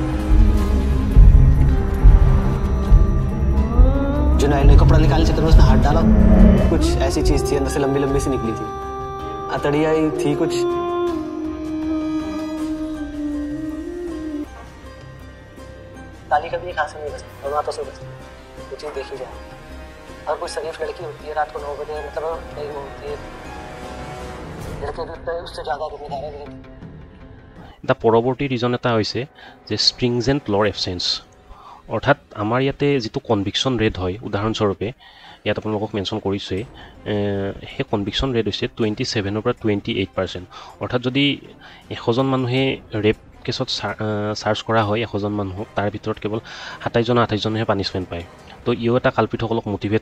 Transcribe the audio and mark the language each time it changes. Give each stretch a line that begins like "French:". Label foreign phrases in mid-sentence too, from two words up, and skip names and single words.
Hindi: जुनैल ने कपड़ा निकालने चक्कर में उसने हाथ डाला कुछ ऐसी चीज थी अंदर से लंबी लंबी सी निकली थी अतड़िया ही थी कुछ ताली कभी एक हाथ से नहीं बचती दोनों हाथों से बचती वो चीज देखी जाए और कोई शरीफ लड़की होती है रात को 9 बजे मतलब नहीं होती है लड़के भी उससे ज्यादा जिम्मेदार है
Assamese: এটা পৰৱৰ্তী ৰিজন এটা হৈছে যে
English: stringent law absence
Assamese: অৰ্থাৎ আমাৰ ইয়াতে যিটো
English: conviction rate
Assamese: হয় উদাহৰণস্বৰূপে ইয়াত আপোনালোকক মেনশ্যন কৰিছোঁৱেই সেই
English: conviction rate
Assamese: হৈছে 27 পৰা 28%। অৰ্থাৎ যদি 100জন মানুহে ৰেপ কেছত চাৰ্জ কৰা হয় 100জন মানুহক তাৰ ভিতৰত কেৱল 27জনেহে পানিছমেণ্ট পায় তো ইও এটা কালপিতসকলক মটিভেট